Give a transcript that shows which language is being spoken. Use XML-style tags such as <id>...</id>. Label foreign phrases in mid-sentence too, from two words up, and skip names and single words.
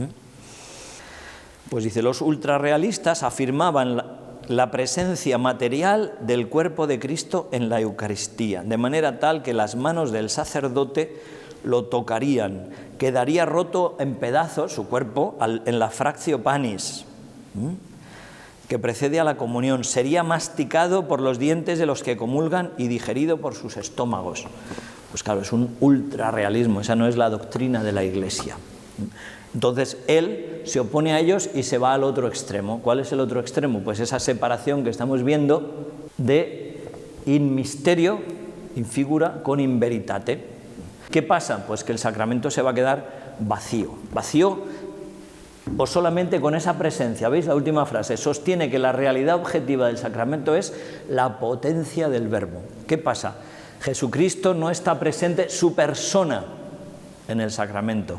<es>Pues dice, los ultrarrealistas afirmaban la presencia material del cuerpo de Cristo en la Eucaristía, de manera tal que las manos del sacerdote lo tocarían, quedaría roto en pedazos su cuerpo en la</es> <la>fractio panis,</la> <es>que precede a la comunión, sería masticado por los dientes de los que comulgan y digerido por sus estómagos. Pues claro, es un ultrarrealismo, esa no es la doctrina de la Iglesia. Entonces él se opone a ellos y se va al otro extremo. ¿Cuál es el otro extremo? Pues esa separación que estamos viendo de</es> <la>in mysterio, in figura,</la> <es>con</es> <la>in veritate.</la> <es>¿Qué pasa? Pues que el sacramento se va a quedar vacío. Vacío o solamente con esa presencia. ¿Veis la última frase? Sostiene que la realidad objetiva del sacramento es la potencia del Verbo. ¿Qué pasa? Jesucristo no está presente su persona en el sacramento.</es>